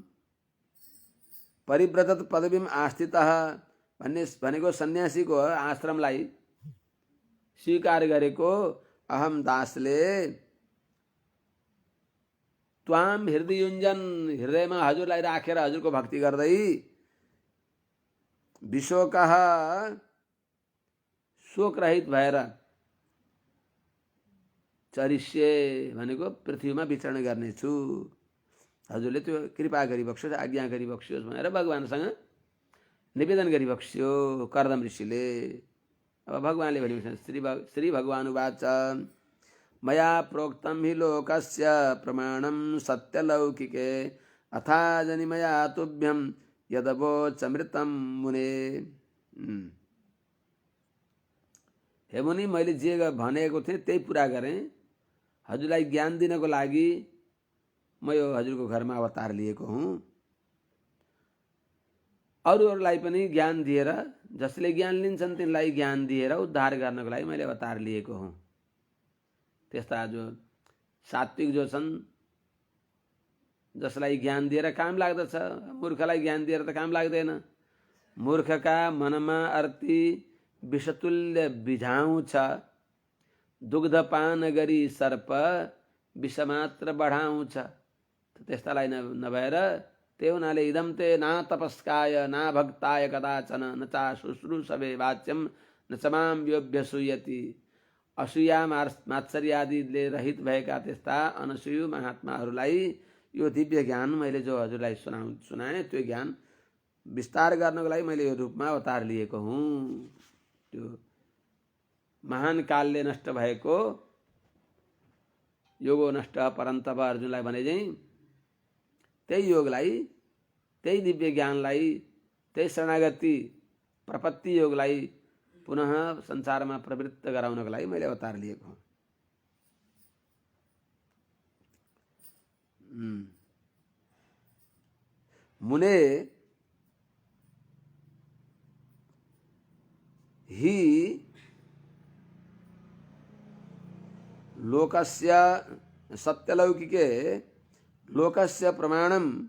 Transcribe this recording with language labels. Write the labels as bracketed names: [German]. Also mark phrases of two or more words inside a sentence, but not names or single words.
[Sanskrit] परिव्रत पदवीम आस्थित [Nepali] भनेको सन्यासीको आश्रमलाई स्वीकार गरेको अहम दासले [Sanskrit] त्वाम हृदय युञ्जन [Nepali] हृदयमा हजुरलाई राखेर हजुरको भक्ति गर्दै विशोकः शोक रहित भएर चरिष्ये भनेको पृथ्वीमा विचरण गर्नेछु। हजुरले त्यो कृपा गरिबक्सोस्, आज्ञा गरिबक्सोस् भनेर भगवानसँग निवेदन गरिबक्स्यो कर्दम ऋषिले। अब भगवानले भनेको [Sanskrit] श्री भगवान उवाच मया प्रोक्तं हि लोकस्य प्रमाणं सत्यलौकिके अथा जनि मया तुभ्यं यदवोचमृतं मुने। [Nepali] हे मुनि, मैले जे भनेको थिएँ त्यही पुरा गरेँ। हजुरलाई ज्ञान दिनको लागि म यो हजुरको घरमा अवतार लिएको हुँ। अरूहरूलाई पनि ज्ञान दिएर, जसले ज्ञान लिन्छन् तिनलाई ज्ञान दिएर उद्धार गर्नको लागि मैले अवतार लिएको हुँ। त्यस्ता जो सात्विक जो छन्, जसलाई ज्ञान दिएर काम लाग्दछ, मूर्खलाई ज्ञान दिएर त काम लाग्दैन। मूर्खका मनमा अर्थी विषतुल्य बिझाउँछ, दुग्धपान गरी सर्प विषमात्र बढाउँछ। त्यस्तालाई नभएर ते हुनाले [Sanskrit] इदम ते ना तपस्काय ना भक्ताय कदाचन न चा शुश्रूषवे वाच्यम न च माम योऽभ्यसूयति। [Nepali] असूया मात्सर्यादिले रहित भएका त्यस्ता अनसूयु महात्माहरूलाई यो दिव्य ज्ञान मैले जो हजुरलाई सुनाएँ त्यो ज्ञान विस्तार गर्नको लागि मैले यो रूपमा अवतार लिएको हुँ। त्यो महान कालले नष्ट भएको [Sanskrit] योगो नष्ट परन्तप [Nepali] अर्जुनलाई भने चाहिँ त्यही योगलाई, त्यही दिव्य ज्ञानलाई, त्यही शरणागति प्रपत्ति योगलाई पुनः संसारमा प्रवृत्त गराउनको लागि मैले अवतार लिएको हुँ। [Sanskrit] मुने हि लोकस्य सत्यलौकिके लोकस्य प्रमाणं